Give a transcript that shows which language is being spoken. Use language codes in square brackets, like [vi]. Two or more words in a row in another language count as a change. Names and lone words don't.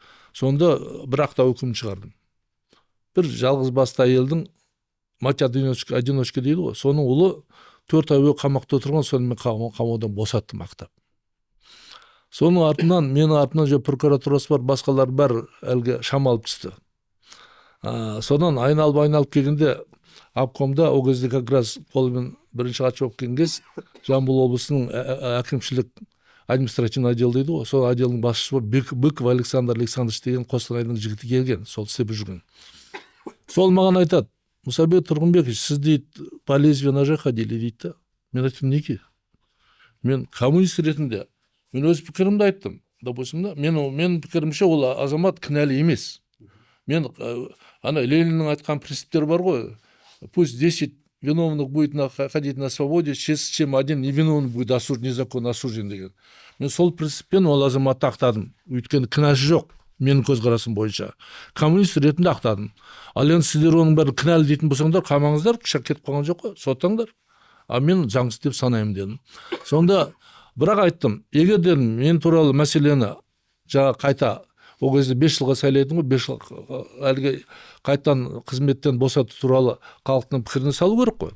[kk] Сонда бір ақтау үкімін шығардым. Бір жалғыз басты әйелдің, [ru] мать одиночка [kk] дейді ғой, соның ұлы 4 ай қамақта отырған, соны мен қамаудан босаттым ақтап. Соның артынан, менің артынан же прокуратурасы бар, басқалар бәрі әлгі шамалып түсті. Содан айналып келгенде, обкомда ол кезде [ru] как раз [kk] қолымен бірінші хатшы болып келген кез Жамбыл облысының әкімшілік [ru] административный отдел [kk] дейді ғой, сол отделдің басшысы Быков Александр Александрович деген Қостанайдың жігіті келген, сол істеп жүрген. Сол маған айтады, Мұсабек Тұрғынбекович, сіз дейді [ru] по лезвию ножа ходили [kk] дейді. Мен айттым, неге? Мен коммунист ретінде, мен өз пікірімді айттым. Допустим, мен пікірімше ол азамат кінәлі емес. Мен ана Лениннің айтқан принциптері бар ғой. [ru] Пусть 10 виновных будет ходить на свободе, чем один невиновный будет незаконно осужден деген. [kk] Мен сол принциппен ол азаматты ақтадым. Өйткені кінәсі жоқ, менің көзқарасым бойынша. Коммунист ретінде ақтадым. Ал енді сіздер оның бәрі кінәлі дейтін болсаңдар, қамаңыздар, қышақ кетіп қалған жоқ қой, соттаңдар. А мен заңсыз деп санаймын дедім. Сонда бірақ айттым, егер дедім, мен туралы мәселені жаңа қайта, ол кезде 5 жылға сайлайтын ғой, 5 жыл әлгі қайтан қызметтен босату туралы халықтың пікіріне салу керек қой.